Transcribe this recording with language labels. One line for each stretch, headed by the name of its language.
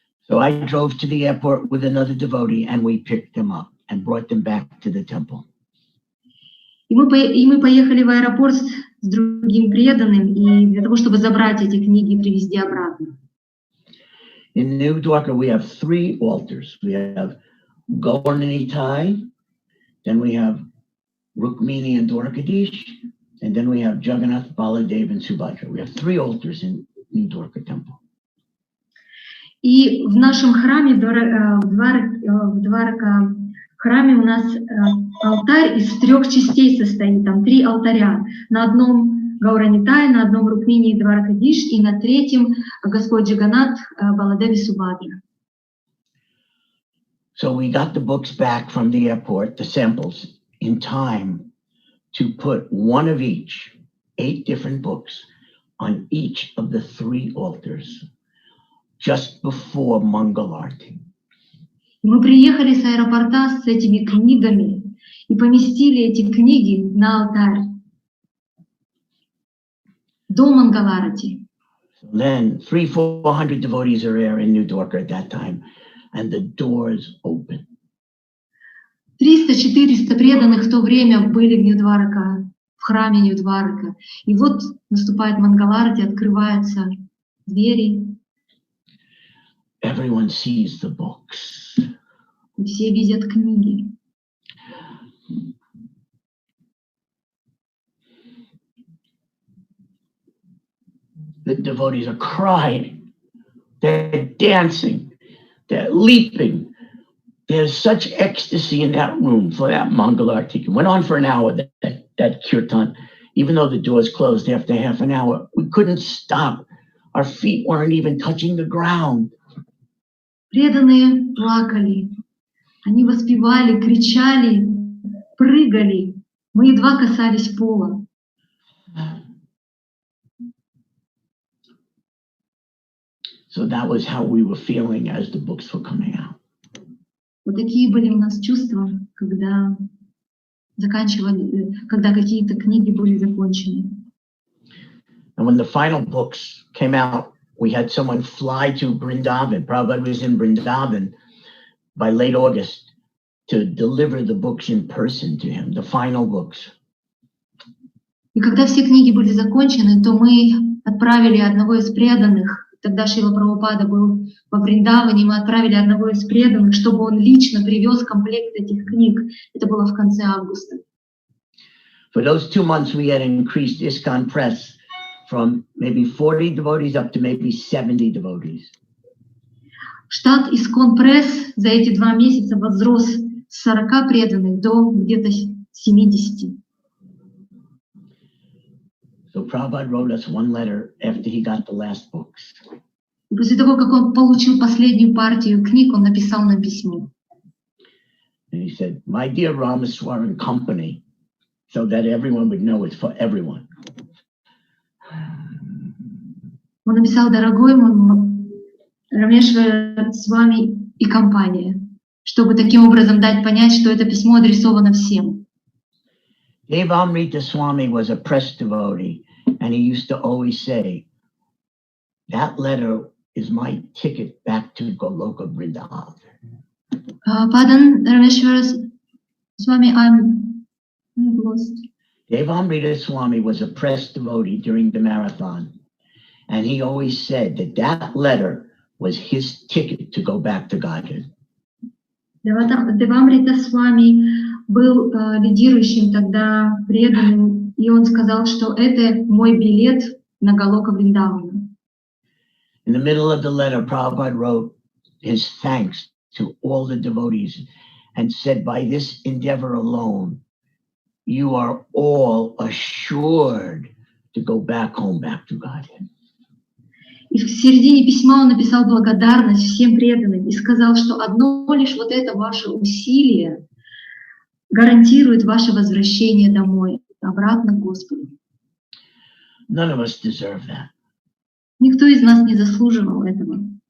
English: So I drove to the airport with another devotee and we picked them up and brought them back to the temple.
Russian: И мы поехали в аэропорт с другим преданным и для того, чтобы забрать эти книги и привезти обратно.
English: In New Dwarka, we have 3 altars. We have Gaurnanitai, then we have Rukmini and Dwarkadish, and then we have Jagannath, Baladev, and Subhadra. We have 3 altars in New Dwarka temple.
Russian: И в нашем храме, в Дварака храме у нас алтарь из 3 частей состоит, там 3 алтаря. На одном Гауранитай, на одном Рукмини и Дваракадиш, и на третьем Господь Джаганат, Баладеви Субхадра.
English: So we got the books back from the airport, the samples, in time to put one of each, 8 different books, on each of the 3 altars, just before Mangalarti.
Russian: Мы приехали с аэропорта с этими книгами и поместили эти книги на алтарь до Мангаларати.
English: Then 300-400 devotees are there in New Dwarka at that time, and the doors open.
Russian: 300-400 преданных в то время были в Нью-Дварака, в храме Нью-Дварака. И вот наступает Мангаларати, открываются двери.
English: Everyone sees the books.
Russian: И все видят книги.
English: The devotees are crying, they're dancing, they're leaping. There's such ecstasy in that room for that Mangalarti. It went on for an hour, that kirtan. Even though the doors closed after half an hour, we couldn't stop. Our feet weren't even touching the ground.
Russian: Преданные плакали, они воспевали, кричали, прыгали. Мы едва касались пола.
English: So that was how we were feeling as the books were coming out.
Russian: Вот такие были у нас чувства, когда когда какие-то книги были закончены.
English: And when the final books came out, we had someone fly to Vrindavan. Prabhupada was in Vrindavan by late August to deliver the books in person to him, the final books.
Russian: И когда все книги были закончены, то мы отправили одного из преданных. Тогда Шрила Прабхупада был во Вриндаване, мы отправили одного из преданных, чтобы он лично привез комплект этих книг. Это было в конце августа.
English: For those 2 months, we had increased ISKCON Press from maybe 40 devotees up to maybe 70 devotees.
Russian: Штат Искон Пресс за эти 2 месяца возрос с 40 преданных до где-то 70.
English: So Prabhupada wrote us one letter after he got the last books.
Russian: И после того, как он получил последнюю партию книг, он написал нам письмо.
English: And he said, "My dear Ramesvara and company," so that everyone would know it's for everyone.
Russian: Он написал: «Дорогой мой Рамешвара с вами и компания», чтобы таким образом дать понять, что это письмо адресовано всем.
English: Devamrita Swami was a press devotee, and he used to always say, "That letter is my ticket back to Goloka Vrindavan."
Russian: Падан Рамешвара с вами,
English: I'm lost. Devamrita Swami was a press devotee during the marathon, and he always said that that letter was his ticket to go back to Godhead.
Russian: Девамрита с вами был лидирующим тогда преданным, и он сказал, что это мой билет на Галока Вриндавана.
English: In the middle of the letter, Prabhupada wrote his thanks to all the devotees and said, by this endeavor alone, you are all assured to go back home, back to Godhead.
Russian: И в середине письма он написал благодарность всем преданным и сказал, что одно лишь вот это ваше усилие гарантирует ваше возвращение домой, обратно к Господу.
English: None of us deserve that.
Russian: Никто из нас не заслуживал этого.